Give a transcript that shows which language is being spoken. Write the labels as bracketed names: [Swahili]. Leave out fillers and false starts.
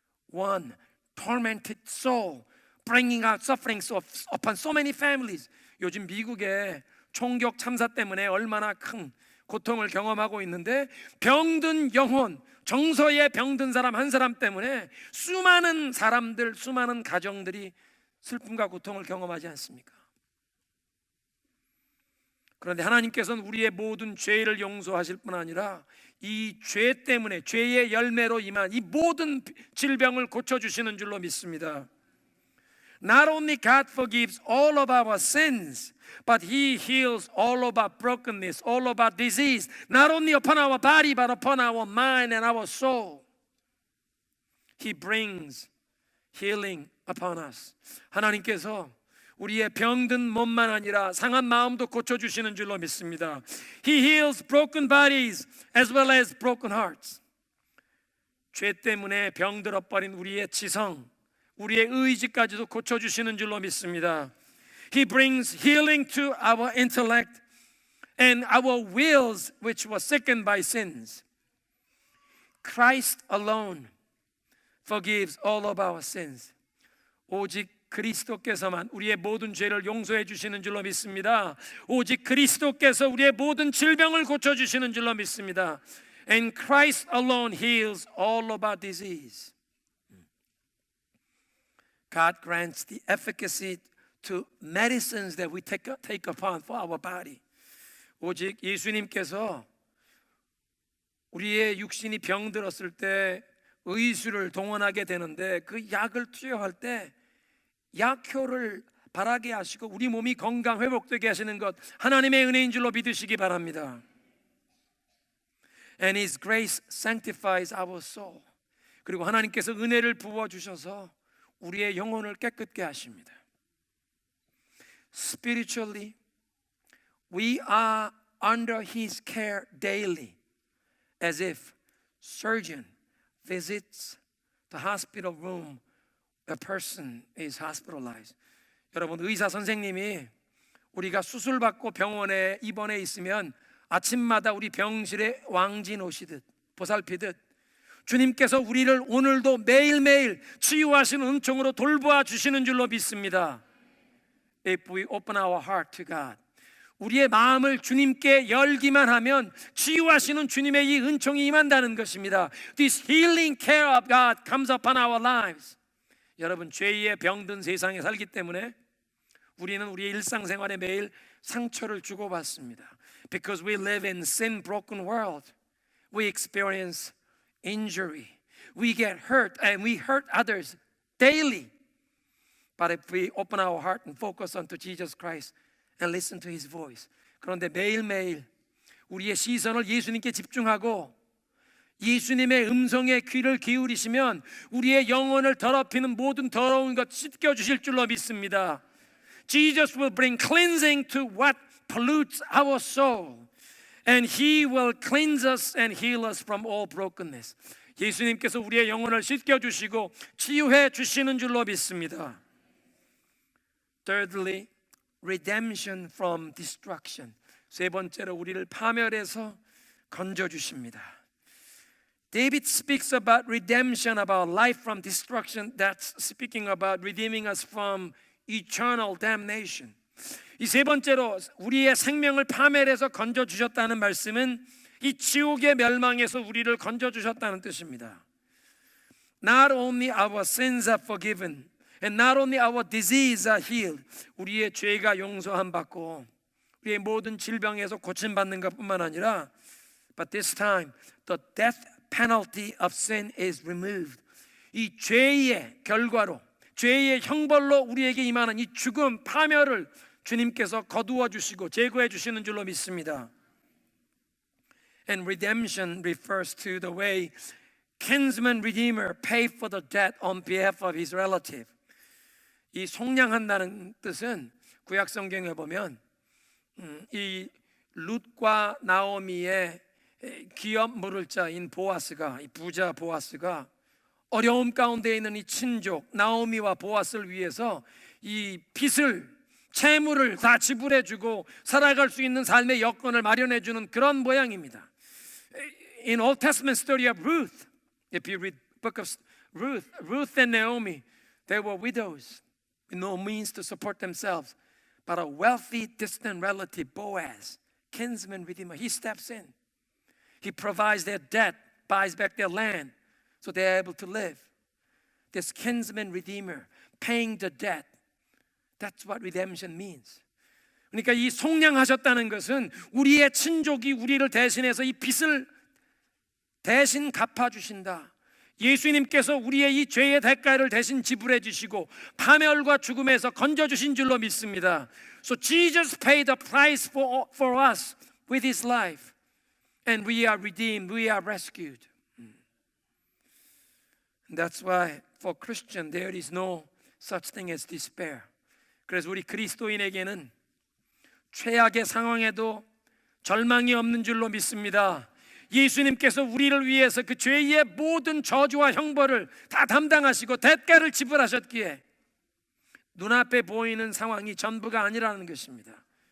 [English] One tormented soul bringing out suffering upon so many families. [Korean] 요즘 미국의 총격 참사 때문에 얼마나 큰 고통을 경험하고 있는데 병든 영혼, 정서에 병든 사람 한 사람 때문에 수많은 사람들, 수많은 가정들이 슬픔과 고통을 경험하지 않습니까? 그런데 하나님께서는 우리의 모든 죄를 용서하실 뿐 아니라 이 죄 때문에 죄의 열매로 임한 이 모든 질병을 고쳐주시는 줄로 믿습니다. [English] Not only God forgives all of our sins, but He heals all of our brokenness, all of our disease, not only upon our body, but upon our mind and our soul. He brings healing upon us. [Korean] 하나님께서 우리의 병든 몸만 아니라 상한 마음도 고쳐주시는 줄로 믿습니다. [English] He heals broken bodies as well as broken hearts. [Korean] 죄 때문에 병들어버린 우리의 지성, 우리의 의지까지도 고쳐주시는 줄로 믿습니다. [English] He brings healing to our intellect and our wills which were sickened by sins. Christ alone forgives all of our sins. [Korean] 오직 그리스도께서만 우리의 모든 죄를 용서해 주시는 줄로 믿습니다. 오직 그리스도께서 우리의 모든 질병을 고쳐 주시는 줄로 믿습니다. [English] And Christ alone heals all of our disease. God grants the efficacy to medicines that we take upon for our body. [Korean] 오직 예수님께서 우리의 육신이 병들었을 때 의술을 동원하게 되는데 그 약을 투여할 때 약효를 바라게 하시고 우리 몸이 건강 회복되게 하시는 것 하나님의 은혜인 줄로 믿으시기 바랍니다. [English] And His grace sanctifies our soul. [Korean] 그리고 하나님께서 은혜를 부어 주셔서 우리의 영혼을 깨끗게 하십니다. [English] Spiritually, we are under His care daily, as if surgeon visits the hospital room. A person is hospitalized. [Korean] 여러분, 의사 선생님이 우리가 수술받고 병원에 입원해 있으면 아침마다 우리 병실에 왕진 오시듯 보살피듯 주님께서 우리를 오늘도 매일매일 치유하시는 은총으로 돌보아 주시는 줄로 믿습니다. [English] If we open our heart to God, [Korean] 우리의 마음을 주님께 열기만 하면 치유하시는 주님의 이 은총이 임한다는 것입니다. [English] This healing care of God comes upon our lives. [Korean] 여러분, 죄에 병든 세상에 살기 때문에 우리는 우리의 일상생활에 매일 상처를 주고받습니다. [English] Because we live in sin broken world, we experience injury, we get hurt and we hurt others daily. But if we open our heart and focus onto Jesus Christ and listen to His voice, [Korean] 그런데 매일매일 우리의 시선을 예수님께 집중하고 예수님의 음성에 귀를 기울이시면 우리의 영혼을 더럽히는 모든 더러운 것 씻겨주실 줄로 믿습니다. [English] Jesus will bring cleansing to what pollutes our soul, and He will cleanse us and heal us from all brokenness. [Korean] 예수님께서 우리의 영혼을 씻겨주시고 치유해 주시는 줄로 믿습니다. [English] Thirdly, redemption from destruction. [Korean] 세 번째로 우리를 파멸해서 건져주십니다. [English] David speaks about redemption, about life from destruction. That's speaking about redeeming us from eternal damnation. [Korean] 이 세 번째로 우리의 생명을 파멸해서 건져주셨다는 말씀은 이 지옥의 멸망에서 우리를 건져주셨다는 뜻입니다. [English] Not only our sins are forgiven and not only our diseases are healed. [Korean] 우리의 죄가 용서함 받고 우리의 모든 질병에서 고침받는 것뿐만 아니라 [English] but this time the death penalty of sin is removed. [Korean] 이 죄의 결과로 죄의 형벌로 우리에게 임하는 이 죽음, 파멸을 주님께서 거두어 주시고 제거해 주시는 줄로 믿습니다. [English] And redemption refers to the way kinsman redeemer paid for the debt on behalf of his relative. [Korean] 이 속량한다는 뜻은 구약 성경에 보면 이 룻과 나오미의 기업 물을 자인 보아스가, 이 부자 보아스가 어려움 가운데 있는 이 친족 나오미와 보아스를 위해서 이 빚을, 채무를 다 지불해주고 살아갈 수 있는 삶의 여건을 마련해주는 그런 모양입니다. [English] In Old Testament story of Ruth, if you read book of Ruth and Naomi, they were widows with no means to support themselves, but a wealthy distant relative, Boaz, kinsman redeemer, he steps in. He provides their debt, buys back their land, so they are able to live. This kinsman redeemer, paying the debt, that's what redemption means. [Korean] 그러니까 이 속량하셨다는 것은 우리의 친족이 우리를 대신해서 이 빚을 대신 갚아주신다. 예수님께서 우리의 이 죄의 대가를 대신 지불해 주시고 파멸과 죽음에서 건져주신 줄로 믿습니다. [English] So Jesus paid the price for us with His life. And we are redeemed, we are rescued. And that's why for Christian there is no such thing as despair. [Korean] 그래서 우리 그리스도인에게는 최악의 상황에도 절망이 없는 줄로 믿습니다. 예수님께서 우리를 위해서 그 죄의 모든 저주와 형벌을 다 담당하시고 대가를 지불하셨기에 눈앞에 보이는 상황이 전부가 아니라는 것입니다.